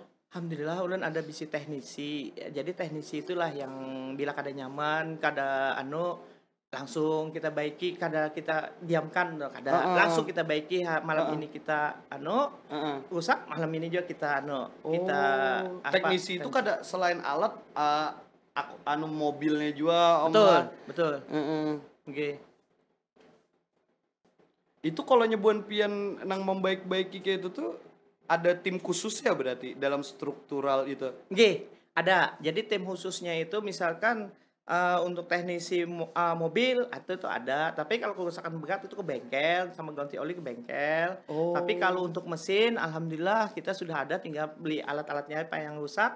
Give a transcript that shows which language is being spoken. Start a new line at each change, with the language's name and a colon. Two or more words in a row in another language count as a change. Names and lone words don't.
Banjar: Alhamdulillah ulun ada bisi teknisi. Jadi teknisi itulah yang bila kada nyaman, kada langsung kita baiki, kada kita diamkan, kada langsung kita baiki malam ini kita rusak, malam ini juga kita kita teknisi itu kada selain alat mobilnya juga Om. Betul. Itu kalau Buan Pian nang membaik-baiki kayak itu tuh ada tim khusus ya berarti dalam struktural itu. Ada. Jadi tim khususnya itu misalkan untuk teknisi mobil itu ada, tapi kalau kerusakan berat itu ke bengkel sama ganti oli ke bengkel. Tapi kalau untuk mesin alhamdulillah kita sudah ada, tinggal beli alat-alatnya apa yang rusak.